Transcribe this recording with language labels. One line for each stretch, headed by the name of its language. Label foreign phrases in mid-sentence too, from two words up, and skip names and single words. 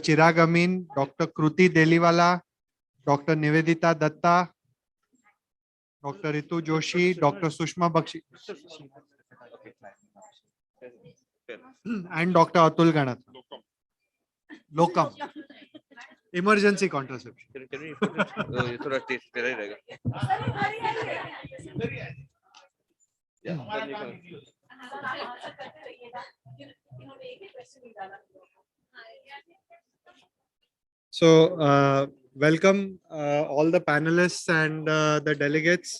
English: Chirag Amin, Dr. Kruti Deliwala, Dr. Nivedita Datta, Dr. Ritu Joshi, Dr. Sushma Bakshi, and Dr. Atul Ganatra. Locum. Emergency contraception.
Hindi: ये थोड़ा टेस्ट तेरा ही रहेगा.
English: So, welcome all the panelists and the delegates.